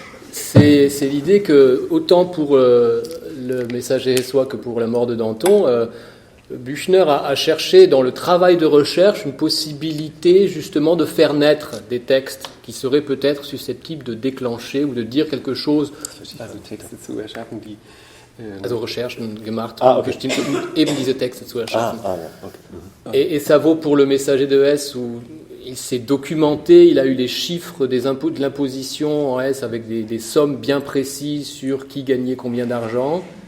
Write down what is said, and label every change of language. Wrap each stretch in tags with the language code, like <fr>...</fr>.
<fr>C'est l'idée que, autant pour le messager essois que pour la mort de Danton, Büchner a cherché dans le travail de recherche une possibilité justement de faire naître des textes qui seraient peut-être susceptibles de déclencher ou de dire quelque chose.</fr> <de>Also Recherchen gemacht, bestimmt eben diese Texte zu erschaffen. Okay.</de> <fr>Et ça vaut pour le messager de Hesse où il s'est documenté, il a eu les chiffres de l'imposition en Hesse avec des sommes bien précises sur qui gagnait combien d'argent.</fr>